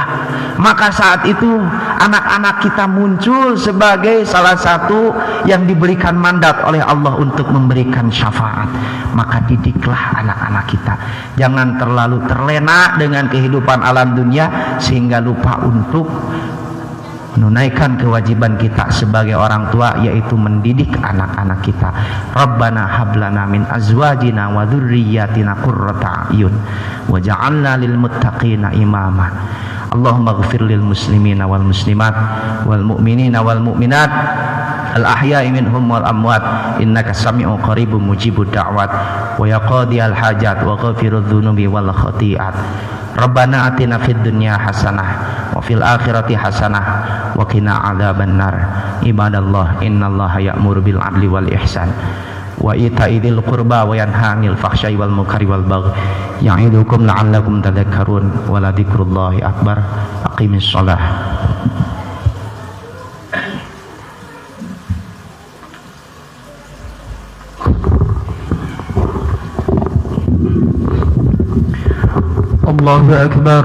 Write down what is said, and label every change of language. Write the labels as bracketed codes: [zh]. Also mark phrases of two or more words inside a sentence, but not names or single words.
[id] Maka saat itu anak-anak kita muncul sebagai salah satu yang diberikan mandat oleh Allah untuk memberikan syafaat. Maka didiklah anak-anak kita. Jangan terlalu terlena dengan kehidupan alam dunia sehingga lupa untuk menunaikan kewajiban kita sebagai orang tua, yaitu mendidik anak-anak kita. [ar] ربنا هب لنا من أزواجنا وذرياتنا قرة أعين واجعلنا للمتقين إماما. اللهم اغفر للمسلمين والمسلمات والمؤمنين والمؤمنات الأحياء منهم والأموات إنك سميع قريب مجيب الدعوات ويقضي الحاجات وغافر الذنوب والخطيئات. ربنا آتنا في الدنيا حسنة وفي الآخرة حسنة وقنا عذاب النار. عباد الله، إن الله يأمر بالعدل والإحسان وإيتاء ذي القربى وينهى عن الفحشاء والمنكر والبغي يعظكم لعلكم تذكرون ولذكر الله أكبر. أقيموا الصلاة. الله أكبر.